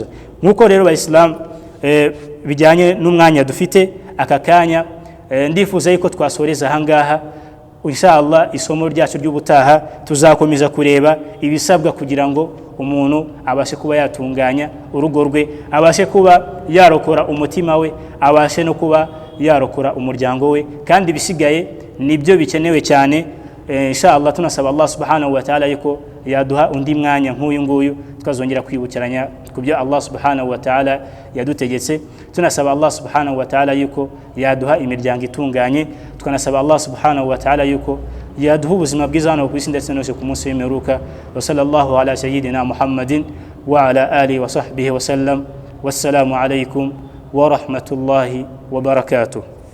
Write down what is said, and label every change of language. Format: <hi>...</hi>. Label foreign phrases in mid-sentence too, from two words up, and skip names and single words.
<rw>Nkuko rero Islam bijyanye n'umwanya dufite aka kanya, ndifuza yuko twasoreza ahangaha. Inshallah isomo ryacu ry'ubutaha tuzakomeza kureba ibisabwa kugira ngo umuntu abashe kuba yatunganya urugo rwe, abashe kuba yarokora umutima we, abashe no kuba yarokora umuryango we, kandi bisigaye nibyo bikenewe cyane. Inshallah tunasaba</rw> <ar>الله سبحانه وتعالى</ar> <rw>yuko yaduha undi mwanya nk'uyu nguyu tukazongera kwibukiranya kubyo</rw> <ar>الله سبحانه وتعالى</ar> <rw>yadutegetse. Tunasaba</rw> <ar>الله سبحانه وتعالى</ar> <rw>yuko yaduha imiryango itunganye, tukanasaba</rw> <ar>الله سبحانه وتعالى</ar> <rw>yuko yaduha ubuzima bwiza hano ku isi ndetse no ku munsi w'imperuka.</rw> <ar>وصلى الله على سيدنا محمد وعلى آله وصحبه وسلم. والسلام عليكم ورحمة الله وبركاته.</ar>